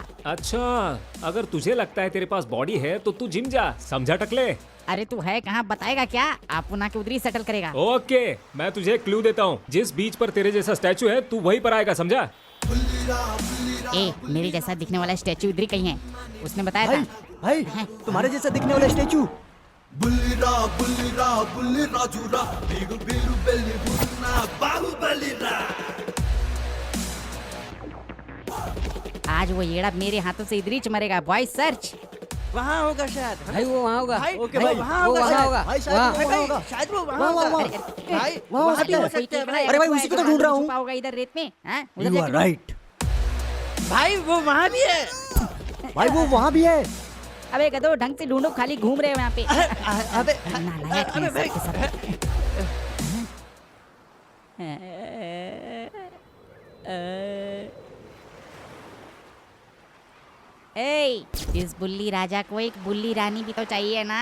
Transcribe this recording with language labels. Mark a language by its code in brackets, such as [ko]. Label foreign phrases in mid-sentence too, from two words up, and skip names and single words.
[hi] अच्छा, अगर तुझे लगता है तेरे पास बॉडी है तो तू जिम जा, समझा टकले? अरे तू है कहाँ, बताएगा क्या? अपन आके उधर ही सेटल करेगा। ओके, मैं तुझे एक क्लू देता हूँ। जिस बीच पर तेरे जैसा स्टैचू है तू वहीं पर आएगा, समझा? मेरे जैसा दिखने वाला स्टैचू इधर ही कहीं है, उसने बताया भाई, था। भाई तुम्हारे जैसा दिखने वाला स्टैचू। बुल्लीरा बुल्लीरा बुल्ली राजूरा बीगु बीगु बेली बुन्ना बाहुबलीरा। आज वो येड़ा मेरे हाथों से इधर ही मरेगा। [en] boys search. [hi] वहाँ होगा शायद। भाई वो वहाँ होगा। ओके भाई, वहाँ होगा। भाई शायद वो वहाँ होगा। शायद वो वहाँ होगा। भाई वहाँ भी हो सकता है भाई। अरे भाई उसी को तो ढूंढ रहा हूँ। होगा इधर रेत में। [en] You are right। [hi] भाई वो वहाँ भी है। भाई वो वहाँ भी है। अबे गधो, ढंग से ढूंढो, खाली घूम रहे हो यहाँ पे। अबे नालायक है सबके सब। इस बुल्ली राजा को एक बुल्ली रानी भी तो चाहिए ना।